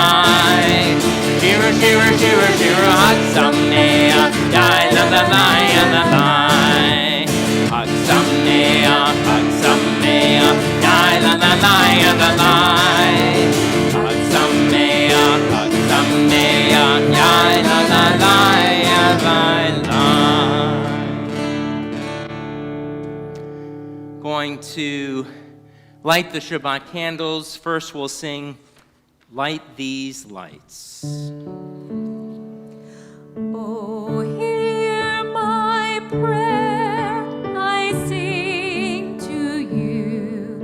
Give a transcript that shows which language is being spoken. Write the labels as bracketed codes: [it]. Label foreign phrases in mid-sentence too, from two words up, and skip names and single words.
[he] שירה, שירה, שירה, שירה, חג שמח, yai la la la ya la la. חג שמח, yai la la la ya la la. חג שמח, yai la la la. [en] Going to light the Shabbat candles. First we'll sing Light These Lights. Oh, hear my prayer, I sing to you.